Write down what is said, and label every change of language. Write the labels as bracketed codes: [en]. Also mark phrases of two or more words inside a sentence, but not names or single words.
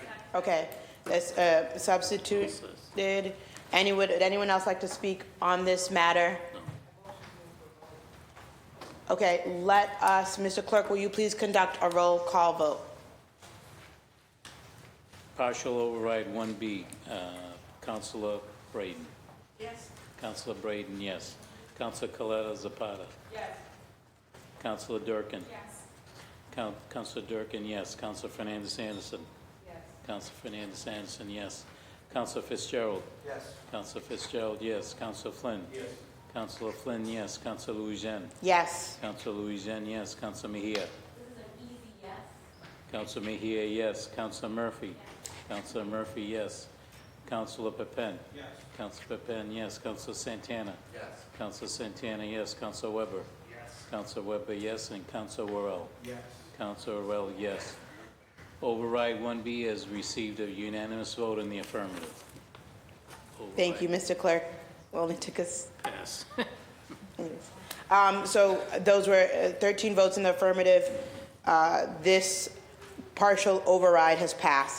[en] Okay, that's substituted. Would anyone else like to speak on this matter? Okay, let us, Mr. Clerk, will you please conduct a roll call vote? Partial override 1B, Councilor Braden. Yes. Councilor Braden, yes. Councilor Coletta Zapata. Yes. Councilor Durkin. Yes. Councilor Durkin, yes. Councilor Fernandez Anderson. Yes. Councilor Fernandez Anderson, yes. Councilor Fitzgerald. Yes. Councilor Fitzgerald, yes. Councilor Flynn. Yes. Councilor Flynn, yes. Councilor Louisiane. Yes. Councilor Louisiane, yes. Councilor Mejia. This is an easy yes. Councilor Mejia, yes. Councilor Murphy. Councilor Murphy, yes. Councilor Pepin. Yes. Councilor Pepin, yes. Councilor Santana. Yes. Councilor Santana, yes. Councilor Weber. Yes. Councilor Weber, yes. And Councilor Worrell. Yes. Councilor Worrell, yes. Override 1B has received a unanimous vote in the affirmative. Thank you, Mr. Clerk. It only took us. Yes. So those were 13 votes in the affirmative. This partial override has passed.